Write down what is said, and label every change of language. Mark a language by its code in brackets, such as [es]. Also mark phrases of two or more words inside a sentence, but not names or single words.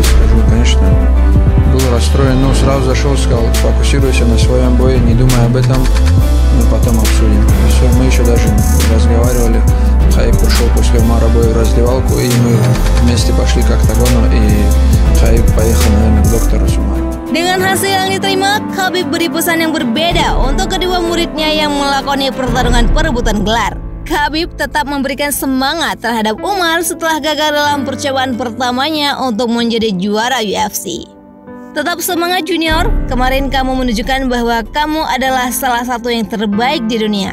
[ru] скажу, конечно, был расстроен, но сразу зашел, сказал, фокусируйся на своем бое, не думай об этом, мы потом обсудим. Все, мы еще даже разговаривали, Khabib пришел после Умара боя в раздевалку, и мы вместе пошли к октагону, и Khabib поехал, наверное, к доктору с Умаром. [id] Dengan hasil yang diterima, Khabib beri pesan yang berbeda untuk kedua muridnya yang melakoni pertarungan perebutan gelar. Khabib tetap memberikan semangat terhadap Umar setelah gagal dalam percobaan pertamanya untuk menjadi juara UFC. Tetap semangat Junior, kemarin kamu menunjukkan bahwa kamu adalah salah satu yang terbaik di dunia.